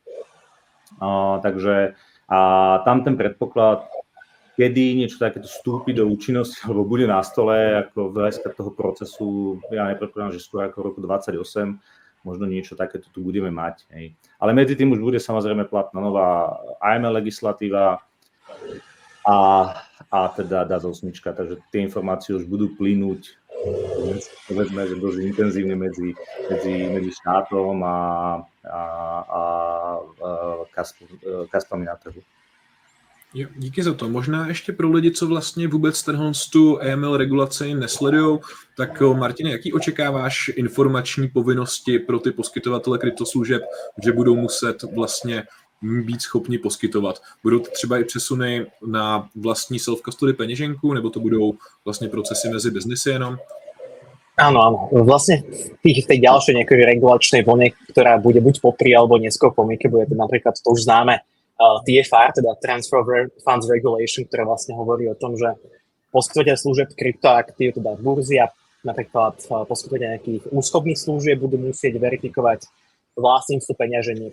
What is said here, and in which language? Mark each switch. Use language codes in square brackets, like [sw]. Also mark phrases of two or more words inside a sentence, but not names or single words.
[sk] Takže tam ten predpoklad, kedy niečo takéto vstúpi do účinnosti alebo bude na stole, ako v hľadiska toho procesu, ja nepredpokladám, že skôr ako v roku 2028, možno niečo takéto tu budeme mať. Hej. Ale medzi tým už bude samozrejme platná nová AML legislatíva a teda DAC 8, takže tie informácie už budú plynúť povedzme, že dosť intenzívne medzi štátom a Kaspami na trhu. [cs] Jo, díky za to. Možná ještě pro lidi, co vlastně vůbec tu AML regulaci nesledujou, tak Martine, jaký očekáváš informační povinnosti pro ty poskytovatele kryptoslužeb, že budou muset vlastně být schopni poskytovat? Budou to třeba i přesuny na vlastní self-custody peněženku, nebo to budou vlastně procesy mezi biznesy jenom? [sk] Áno. Vlastne v tej ďalšej nejakej regulačnej vlne, ktorá bude buď popri alebo neskôr po MiCe, bude to napríklad to už známe TFR, teda Transfer of Funds Regulation, ktorá vlastne hovorí o tom, že poskytovateľ služieb kryptoaktív, teda burzy a napríklad poskytovateľ nejakých úschovných služieb budú musieť verifikovať vlastníctvo peňaženiek.